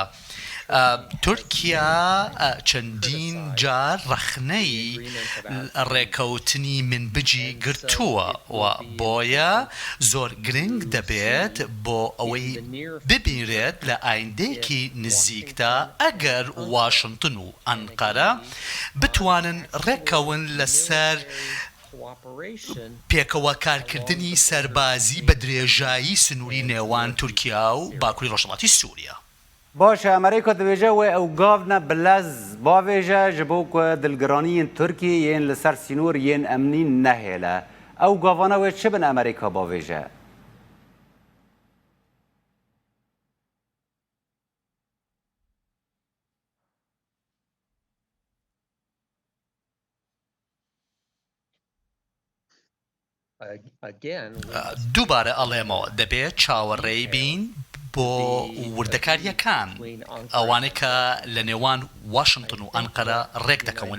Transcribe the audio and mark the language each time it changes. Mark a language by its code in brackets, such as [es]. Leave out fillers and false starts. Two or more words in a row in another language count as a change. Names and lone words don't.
[ckb] تورکیا چەندین جار ڕەخنەی ڕێکەوتنی منبجی گرتووە و بۆیە زۆر گرنگ دەبێت بۆ ئەوەی ببینرێت لە ئایندەیەکی نزیکدا ئەگەر واشنگتن و ئەنقەرە بتوانن ڕێکەون لەسەر پێکەوە کارکردنی سەربازی بە درێژایی سنووری نێوان تورکیا و باکووری ڕۆژهەڵاتی سووریا. [ku] باشە ئەمریکا دەبێژە وێ ئەو گاڤنە بلەز باوێژە ji bo ku dilgiraniyên Tirkiyê yên li ser sînor yên emnî nehêle. Ew gavana wê çi bin Amerîka bavêje? [ckb] دووبارە ئەڵێمەوە دەبێت چاوەڕێی بین بۆ وردەکاریەکان ئەوانەی کە لە نێوان واشنگتن و ئەنقەرە ڕێک دەکەون